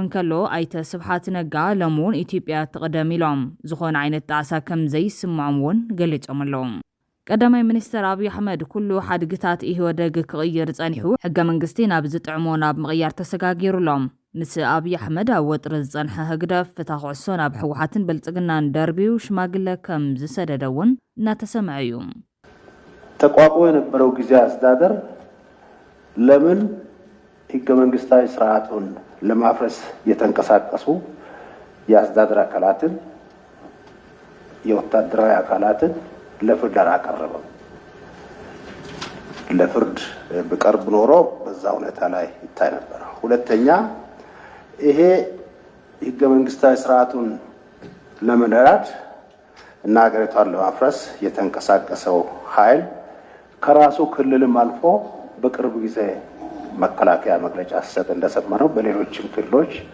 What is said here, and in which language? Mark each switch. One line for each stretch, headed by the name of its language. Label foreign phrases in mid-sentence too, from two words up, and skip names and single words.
Tigrinya: እንከሎ ኣይተ ስብሓት ነጋ ሎሙን ኢትዮጵያ ትቕደም ኢሎም ዝኾነ ዓይነት ጣዕሳ ከም ዘይስምዖም እውን ገሊጾም ኣለዉ ቀዳማይ ሚኒስትር ኣብይ ኣሕመድ ኩሉ ሓድግታት ኢህወደግ ክቕይር ጸኒሑ ሕገ መንግስቲ ናብ ዝጥዕሞ ናብ ምቕያር ተሰጋጊሩሎም ምስ ኣብይ ኣሕመድ ኣብ ወጥሪ ዝጸንሐ ህግደፍ ፍትሕ ኩዕሶ ናብ ሕወሓትን ብልጽግናን ደርቢው ሽማግለ ከም ዝሰደደ እውን እናተሰምዐ እዩ
Amharic: ተቋቁሞ የነበረው ጊዜ አስተዳደር ለምን ህገ መንግስታዊ ስርዓቱን ለማፍረስ የተንቀሳቀሱ የአስተዳደር አካላትን የወታደራዊ አካላትን ለፍርድ አቀረበ። ለፍርድ በቅርብ ኖሮ በዛ ሁኔታ ላይ ይታይ ነበር። ሁለተኛ ይሄ ህገ መንግስታዊ ስርዓቱን ለመደራድ እና ሀገሪቷን ለማፍረስ የተንቀሳቀሰው ኃይል ከራሱ ክልልም አልፎ በቅርብ ጊዜ መከላከያ መግለጫ ሲሰጥ እንደሰማነው በሌሎችም ክልሎች